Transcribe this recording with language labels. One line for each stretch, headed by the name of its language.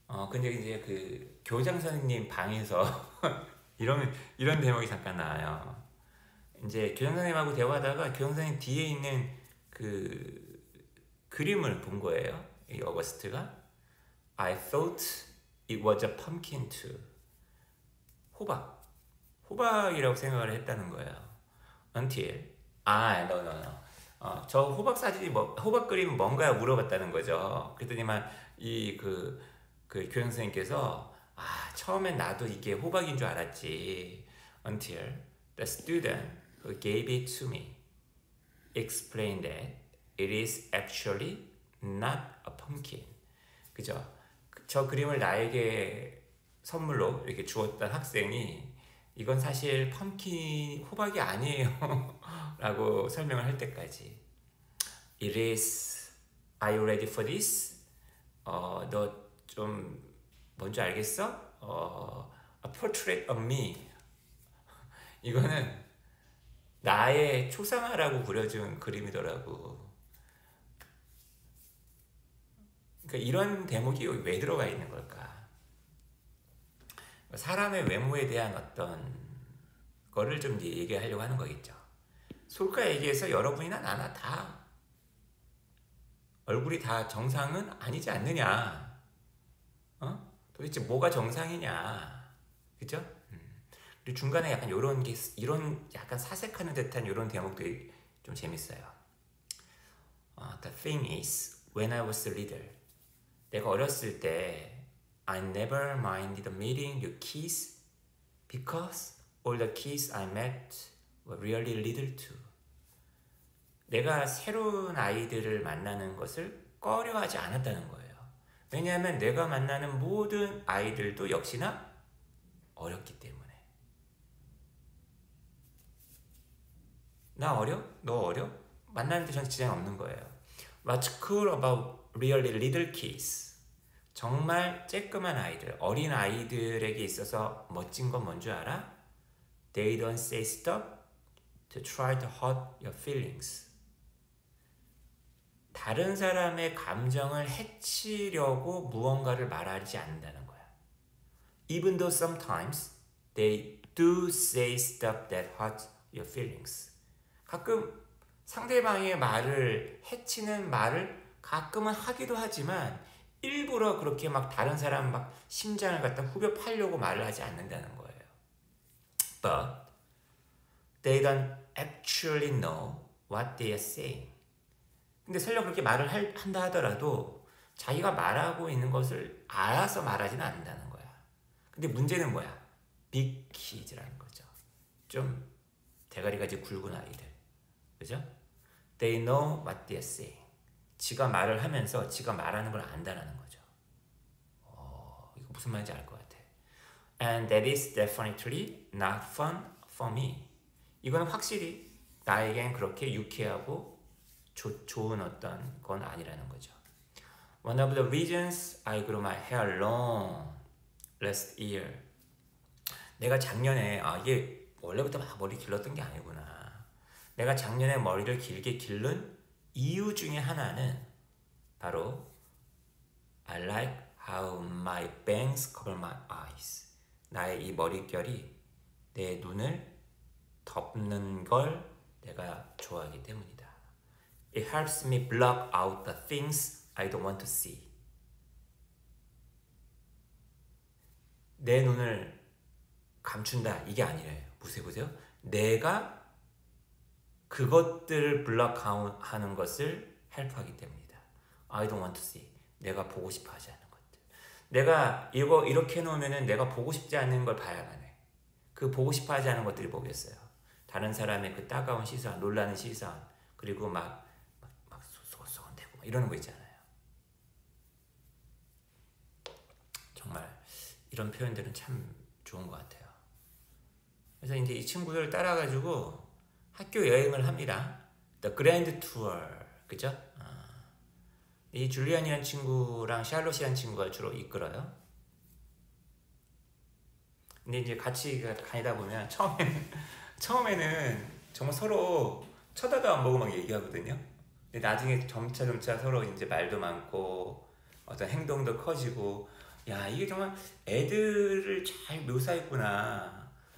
Korean: 근데 이제 그 교장 선생님 방에서 이런 대목이 잠깐 나와요. 이제 교장 선생님하고 대화하다가 교장 선생님 뒤에 있는 그 그림을 본 거예요. 이 어거스트가
English: I thought it was a pumpkin too.
Korean: 호박이라고 생각을 했다는 거예요.
English: Until no.
Korean: 저 호박 사진이 호박 그림은 뭔가 물어봤다는 거죠. 그랬더니만 그 교장 선생님께서 처음엔 나도 이게 호박인 줄 알았지.
English: Until the student who gave it to me explained that it is actually not a pumpkin.
Korean: 그죠? 저 그림을 나에게 선물로 이렇게 주었던 학생이 이건 사실 호박이 아니에요 라고 설명을 할 때까지
English: It is, are you ready for this?
Korean: 너 좀 뭔지 알겠어?
English: A portrait of me.
Korean: 이거는 나의 초상화라고 그려준 그림이더라고. 그러니까 이런 대목이 왜 들어가 있는 걸까? 사람의 외모에 대한 어떤 거를 좀 얘기하려고 하는 거겠죠. 솔직히 얘기해서 여러분이나 나나 다 얼굴이 다 정상은 아니지 않느냐? 도대체 뭐가 정상이냐? 그죠? 그리고 중간에 약간 이런 약간 사색하는 듯한 이런 대목들이 좀 재밌어요.
English: The thing is, when I was little,
Korean: 내가 어렸을 때
English: I never minded meeting new kids because all the kids I met were really little too.
Korean: 내가 새로운 아이들을 만나는 것을 꺼려하지 않았다는 거예요. 왜냐하면 내가 만나는 모든 아이들도 역시나 어렸기 때문에. 나 어려? 너 어려? 만나는데 전 지장 없는 거예요.
English: What's cool about really little kids?
Korean: 정말 쬐끄만 아이들, 어린 아이들에게 있어서 멋진 건 뭔 줄 알아?
English: They don't say stuff to try to hurt your feelings.
Korean: 다른 사람의 감정을 해치려고 무언가를 말하지 않는다는 거야.
English: Even though sometimes they do say stuff that hurt your feelings.
Korean: 가끔 상대방의 말을 해치는 말을 가끔은 하기도 하지만 일부러 그렇게 막 다른 사람 막 심장을 갖다 후벼 파려고 말을 하지 않는다는 거예요.
English: But they don't actually know what they are saying.
Korean: 근데 설령 그렇게 말을 한다 하더라도 자기가 말하고 있는 것을 알아서 말하지는 않는다는 거야. 근데 문제는 뭐야?
English: Big kids
Korean: 라는 거죠. 좀 대가리가 이제 굵은 아이들. 그죠?
English: They know what they are saying.
Korean: 지가 말을 하면서 지가 말하는 걸 안다라는 거죠. 이거 무슨 말인지 알 것 같아.
English: And that is definitely not fun for me.
Korean: 이건 확실히 나에겐 그렇게 유쾌하고 좋은 어떤 건 아니라는 거죠.
English: One of the reasons I grew my hair long last year.
Korean: 내가 작년에 이게 원래부터 막 머리 길렀던 게 아니구나. 내가 작년에 머리를 길게 기른 이유 중에 하나는 바로
English: I like how my bangs cover my eyes.
Korean: 나의 이 머릿결이 내 눈을 덮는 걸 내가 좋아하기 때문이다.
English: It helps me block out the things I don't want to see.
Korean: 내 눈을 감춘다 이게 아니래요. 보세요. 내가 그것들을 블럭하는 것을 헬프하기 때문이다. I don't want to see. 내가 보고 싶어 하지 않는 것들. 내가 이거 이렇게 해놓으면 내가 보고 싶지 않는 걸 봐야만 해. 그 보고 싶어 하지 않은 것들이 뭐겠어요? 다른 사람의 그 따가운 시선, 놀라는 시선, 그리고 막 소곤소곤대고 이러는 거 있잖아요. 정말 이런 표현들은 참 좋은 것 같아요. 그래서 이제 이 친구들 따라가지고 학교 여행을 합니다.
English: The Grand Tour,
Korean: 그죠? 이 줄리안이라는 친구랑 샬롯이라는 친구가 주로 이끌어요. 근데 이제 같이 다니다 보면 처음에는 정말 서로 쳐다도 안 보고 막 얘기하거든요. 근데 나중에 점차 서로 이제 말도 많고 어떤 행동도 커지고, 야 이게 정말 애들을 잘 묘사했구나.